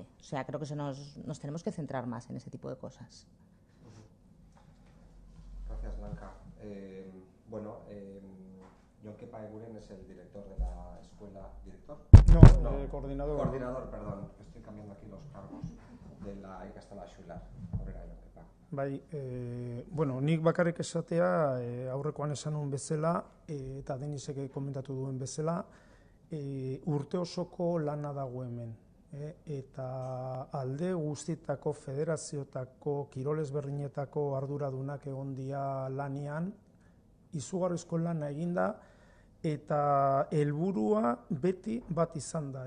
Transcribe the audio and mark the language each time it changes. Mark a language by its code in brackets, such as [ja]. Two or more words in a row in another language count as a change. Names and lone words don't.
[es] O sea, creo que nos tenemos que centrar más en ese tipo de cosas. Gracias, Blanca. Bueno, Jon Kepa Eguren es el director de la escuela. ¿Director? No, coordinador. Coordinador, perdón. Estoy cambiando aquí los cargos de la ikastola Xular. [eu] Aurrera, Jon Kepa. Bai, bueno, nik bakarrik esatea aurrekoan esan nuen bezala, eta Denisek komentatu duen bezala, urte osoko lana dago hemen. Eta alde guztietako federazioetako, kirol ezberdinetako arduradunak egon dira lanean, izugarrizko lana eginda, eta helburua beti bat izan da.